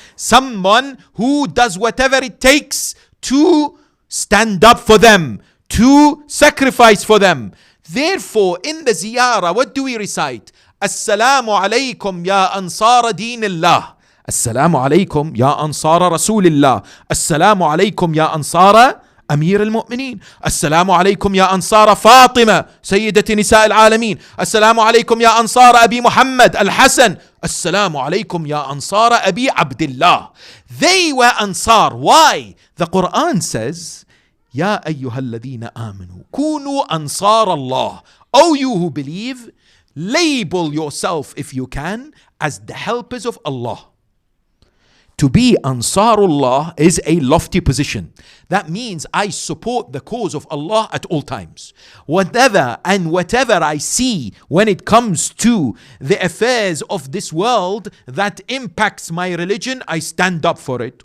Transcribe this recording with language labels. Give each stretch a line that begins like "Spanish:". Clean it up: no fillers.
English: Someone who does whatever it takes to stand up for them, to sacrifice for them. Therefore, in the ziyarah, what do we recite?
Arabic: Assalamu alaykum ya ansar dinillah. Assalamu alaykum ya ansar rasulillah. Assalamu alaykum ya ansar أمير المؤمنين. السلام عليكم يا أنصار فاطمة سيدة نساء العالمين. السلام عليكم يا أنصار أبي محمد الحسن. السلام عليكم يا أنصار أبي عبد الله.
English: They were Ansar. Why? The Quran says,
Arabic: يا أيها الذين آمنوا كونوا أنصار الله.
English: O you who believe, label yourself if you can as the helpers of Allah. To be Ansarullah is a lofty position. That means I support the cause of Allah at all times. Whatever I see when it comes to the affairs of this world that impacts my religion, I stand up for it.